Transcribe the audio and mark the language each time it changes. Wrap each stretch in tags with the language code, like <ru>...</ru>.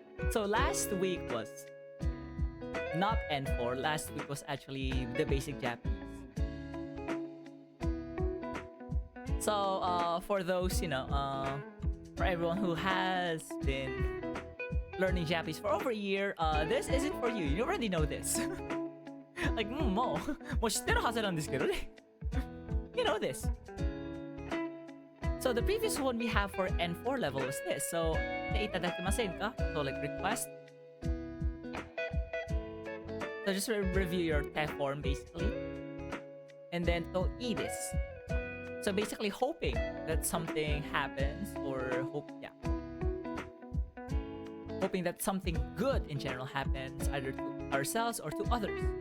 <en>So last week was not N4. Last week was actually the basic Japanese. So for those, for everyone who has been learning Japanese for over a year, this isn't for you. You already know this.</en> <ja>Like, もう知ってるはずなんですけどね。</ja> <en>You know this. So the previous one we have for N4 level was this. So,</en> <ja>itadakimasen ka?</ja> <en>So like request. So just review your test form basically. And then to this. So basically hoping that something happens or hoping that something good in general happens either to ourselves or to others.</en>